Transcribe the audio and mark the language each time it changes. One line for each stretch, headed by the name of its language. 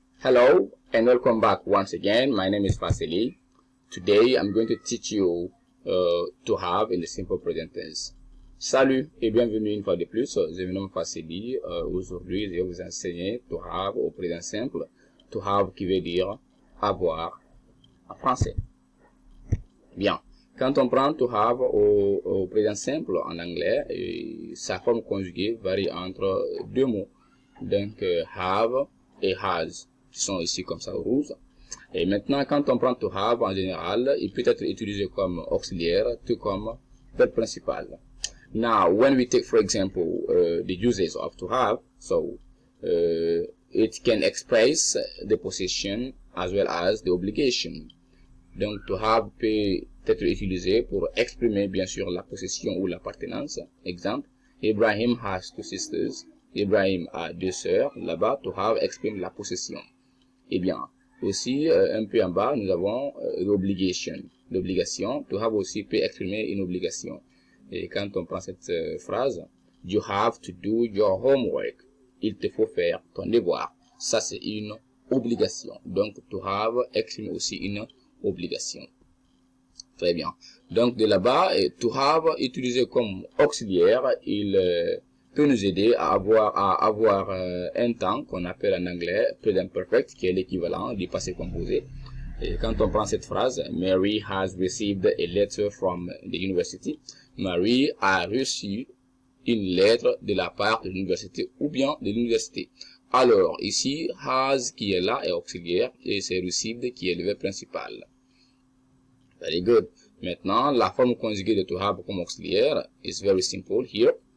English: Hello and welcome back once again. My name is Fasili. Today I'm going to teach you to have in the simple present tense.
French: Salut et bienvenue une fois de plus. Je me nomme Fasili. Aujourd'hui, je vais vous enseigner to have au présent simple. To have qui veut dire avoir en français. Bien. Quand on prend to have au présent simple en anglais, sa forme conjuguée varie entre deux mots. Donc, have et has, qui sont ici comme ça rouge. Et maintenant, quand on prend to have en général, il peut être utilisé comme auxiliaire, tout comme verbe principal.
English: Now, when we take, for example, the uses of to have, so it can express the possession as well as the obligation.
French: Donc, to have peut être utilisé pour exprimer, bien sûr, la possession ou l'appartenance.
English: Exemple, Ibrahim has two sisters.
French: Ibrahim a deux sœurs. Là-bas, to have exprime la possession. Eh bien, aussi, un peu en bas, nous avons l'obligation. L'obligation, to have aussi peut exprimer une obligation. Et quand on prend cette phrase,
English: you have to do your homework.
French: Il te faut faire ton devoir. Ça, c'est une obligation. Donc, to have exprime aussi une obligation. Très bien. Donc, de là-bas, to have utilisé comme auxiliaire, il peut nous aider à avoir un temps qu'on appelle en anglais present perfect, qui est l'équivalent du passé composé. Et quand on prend cette phrase,
English: Mary has received a letter from the university.
French: Mary a reçu une lettre de la part de l'université ou bien de l'université. Alors, ici, has qui est là est auxiliaire et c'est received qui est le verbe principal.
English: Very good.
French: Maintenant, la forme conjuguée de to have comme auxiliaire
English: is very simple here.